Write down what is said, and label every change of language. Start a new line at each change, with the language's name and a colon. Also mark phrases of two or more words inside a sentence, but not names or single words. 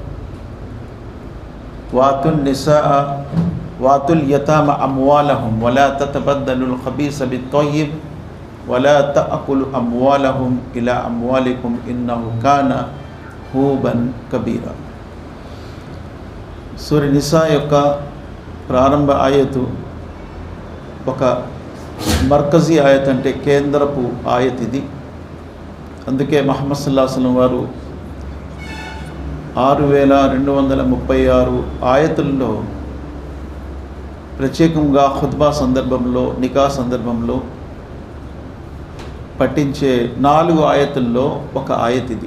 Arabic: وآتوا النساء وآتوا اليتامى أموالهم ولا تتبدلوا الخبيث بالطيب ولا تأكلوا أموالهم إلى أموالكم إنه كان حوبا كبيرا.
Telugu: సూర నిసా యొక్క ప్రారంభ ఆయతు ఒక మర్కజీ ఆయత్, అంటే కేంద్రపు ఆయత్ ఇది. అందుకే ముహమ్మద్
Arabic: صلى الله عليه وسلم
Telugu: వారు 6236 ఆయతుల్లో ప్రత్యేకంగా ఖుత్బా సందర్భంలో, నికా సందర్భంలో పఠించే 4 ఆయతుల్లో ఒక ఆయత్ ఇది.